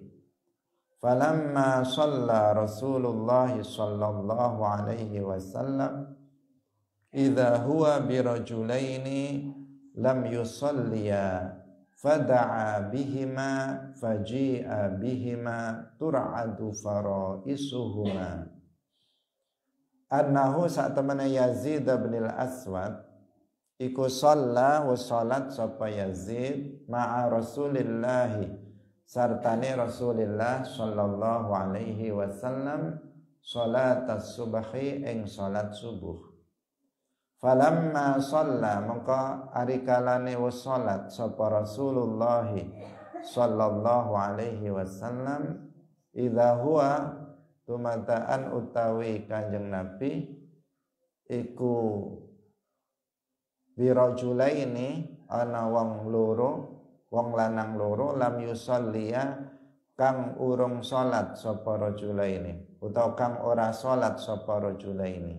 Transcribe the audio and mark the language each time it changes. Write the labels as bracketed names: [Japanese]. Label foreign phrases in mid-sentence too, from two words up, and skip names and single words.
[Arabic] فلما صلى رسول الله صلى الله عليه وسلم إذا هو برجلين لم يصليا فدعا بهما فجيء بهما ترعد فرائصهما. [Javanese] Annahu saat temana Yazid bin al-Aswad iku [Arabic] صلى و [Javanese] salat sapa Yazid [Arabic] مع رسول الله [Javanese] sartane Rasulullah [Arabic] صلى الله عليه وسلم صلاة الصبح [Javanese] ing salat subuh. [Arabic] فلما صلى [Javanese] maka arikalane wis salat sapa Rasulullah [Arabic] صلى الله عليه وسلم إذا هو [Javanese] tumataan utawi Kanjeng Nabi iku birajulaini ana wong loro, wong lanang loro [Arabic] لم يصليا [Javanese] kang urung salat sapa rajulaini utawa kang ora salat sapa rajulaini.